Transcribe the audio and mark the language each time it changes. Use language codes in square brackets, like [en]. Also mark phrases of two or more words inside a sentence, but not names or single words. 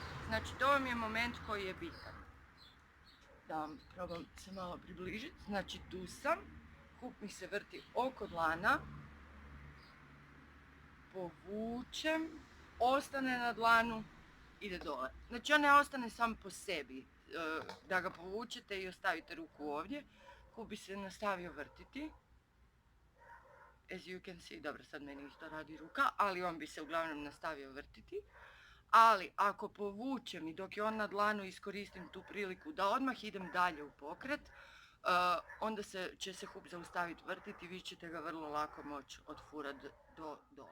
[hr] Znači to vam je moment koji je bitan. Da vam probam se malo približiti, znači tu sam, hup mi se vrti oko dlana, povučem, ostane na dlanu, ide dole. Znači on ne ostane sam po sebi, da ga povučete i ostavite ruku ovdje, hup bi se nastavio vrtiti. [en] As you can see, [hr] dobro sad meni isto radi ruka, ali on bi se uglavnom nastavio vrtiti. Ali ako povučem i dok je on na dlanu iskoristim tu priliku da odmah idem dalje u pokret, onda će se hup zaustaviti vrtiti i vi ćete ga vrlo lako moći odfurati do dole.